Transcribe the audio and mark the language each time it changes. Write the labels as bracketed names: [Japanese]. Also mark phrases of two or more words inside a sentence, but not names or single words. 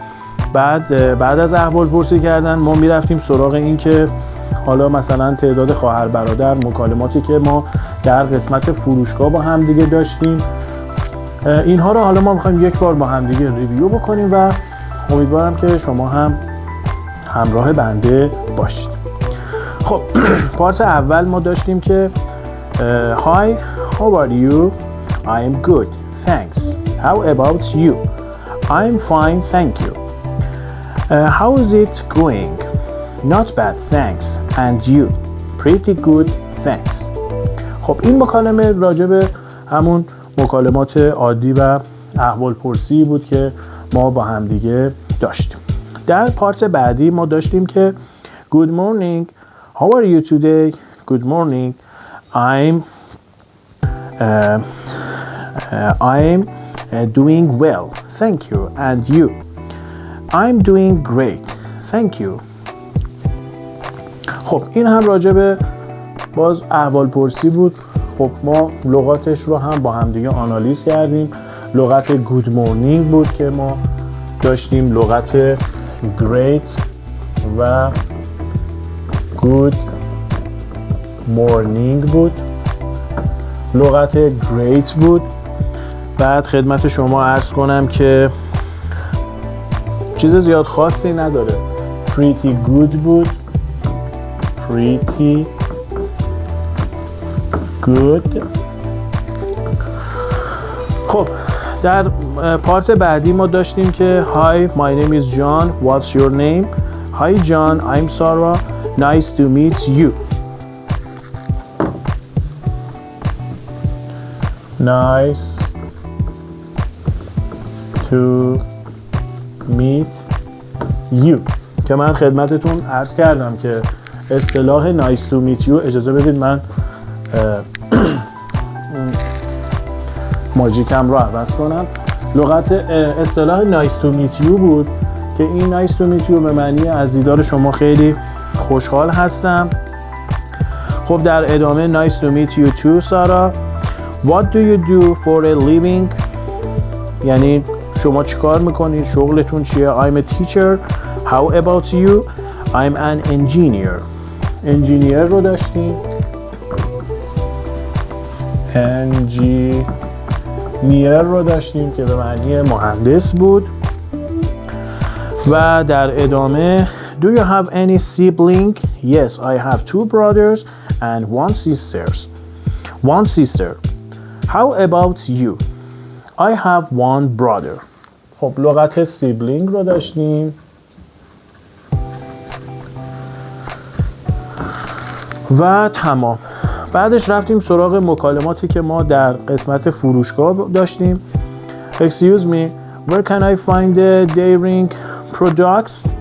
[Persian] بعد از احوال پرسی کردن ما میرفتیم سراغ این که حالا مثلا تعداد خواهر برادر، مکالماتی که ما در قسمت فروشگاه با هم دیگه داشتیم، اینها رو حالا ما میخوایم یک بار با هم دیگه ریویو بکنیم و امیدوارم که شما هم همراه بنده باشید. خب پارت اول ما داشتیم که [English] Hi, how are you? I'm good, thanks. How about you? I'm fine, thank you. How is it going? Not bad, thanks. And you? Pretty good, thanks. [Persian] خب این مکالمه راجع به همون مکالمات عادی و احوال پرسی بود که ما با هم دیگه داشتیم. در پارت بعدی ما داشتیم که [English] Good morning, how are you today? Good morning, I'm doing well, thank you. And you? I'm doing great, thank you. [Persian] خب این هم راجع به باز احوال پرسی بود. خب ما لغاتش رو هم با هم دیگه آنالیز کردیم. لغت [English] good morning [Persian] بود که ما داشتیم، لغت great و [English] good morning [Persian] بود، لغت great بود. بعد خدمت شما عرض کنم که چیز زیاد خاصی نداره. [English] pretty good بود، pretty good. [Persian] خب در پارت بعدی ما داشتیم که [English] Hi, my name is John. What's your name? Hi John, I'm Sarah. Nice to meet you. Nice to meet you. [Persian] که من خدمتتون عرض کردم که اصطلاح [English] nice to meet you، [Persian] اجازه بدید من ماژیکم رو عوض کنم. لغت اصطلاح [English] nice to meet you [Persian] بود که این [English] nice to meet you [Persian] به معنی از دیدار شما خیلی خوشحال هستم. خب در ادامه [English] nice to meet you too Sarah. What do you do for a living? [Persian] یعنی شما چیکار میکنید؟ شغلتون چیه؟ [English] I'm a teacher. How about you? I'm an engineer. [Persian] engineer رو داشتیم. engineer رو داشتیم که به معنی مهندس بود. و در ادامه [English] Do you have any sibling? Yes, I have 2 brothers and 1 sister. How about you? I have 1 brother. [Persian] خب لغت سیبلینگ رو داشتیم. و تمام. بعدش رفتیم سراغ مکالماتی که ما در قسمت فروشگاه داشتیم. [English] Excuse me, where can I find the dairy products?